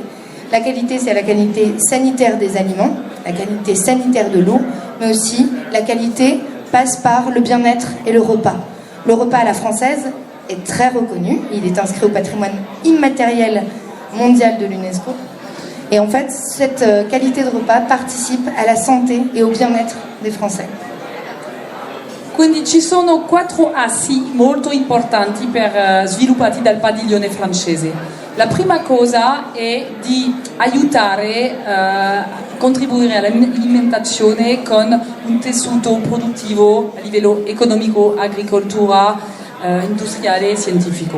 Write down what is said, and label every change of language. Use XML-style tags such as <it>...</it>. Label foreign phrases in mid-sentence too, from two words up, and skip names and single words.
<fr>La qualité, c'est la qualité sanitaire des aliments, la qualité sanitaire de l'eau, mais aussi la qualité passe par le bien-être et le repas. Le repas à la française est très reconnu, il est inscrit au patrimoine immatériel mondial de l'UNESCO. Et en fait, cette qualité de repas participe à la santé et au bien-être des Français.</fr> <it>Quindi ci sono 4 assi molto importanti sviluppati dal padiglione francese. La prima cosa è di aiutare a contribuire all'alimentazione con un tessuto produttivo a livello economico, agricoltura, industriale e scientifico.</it>